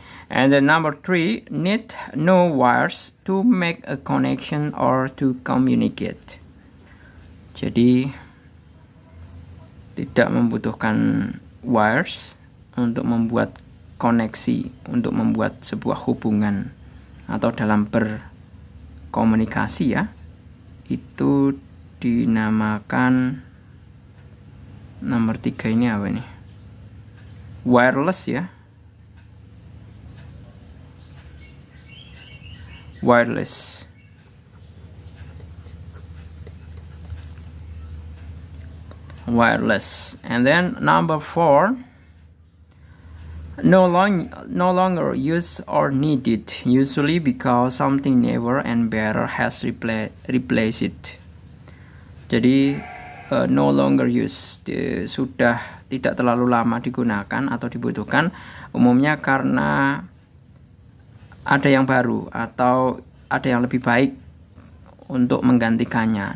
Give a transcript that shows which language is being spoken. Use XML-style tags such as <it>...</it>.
<en>And then number 3, need no wires to make a connection or to communicate.</en> <id>Jadi tidak membutuhkan wires untuk membuat koneksi, untuk membuat sebuah hubungan atau dalam berkomunikasi, ya. Itu dinamakan nomor 3 ini apa ini?</id> <en>Wireless, ya. Wireless. And then number 4, no longer used or needed, usually because something newer and better has replaced it.</en> <id>Jadi</id> <en>no longer used,</en> <id>sudah tidak terlalu lama digunakan atau dibutuhkan, umumnya karena ada yang baru atau ada yang lebih baik untuk menggantikannya.</id>